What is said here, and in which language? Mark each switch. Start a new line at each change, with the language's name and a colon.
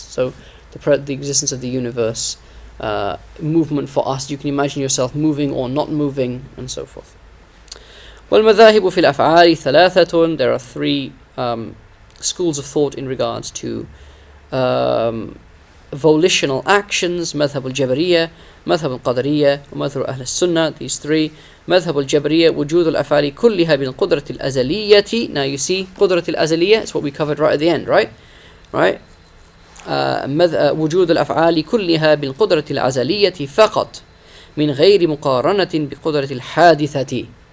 English: So the existence of the universe, movement for us, you can imagine yourself moving or not moving, and so forth.
Arabic: وَالْمَذَاهِبُ فِي الْأَفْعَالِ ثَلَاثَةٌ.
English: There are three schools of thought in regards to volitional actions:
Arabic: مذهب الجبرية, مذهب القدرية, ومذهب أهل السنة.
English: These three.
Arabic: مذهب الجبرية وجود الأفعال كلها بالقدرة الأزلية.
English: Now you see,
Arabic: قدرة الأزلية,
English: it's what we covered right at the end, right? Right?
Arabic: وجود الأفعال كلها بالقدرة الأزلية فقط من غير مقارنة بقدرة الحادثة.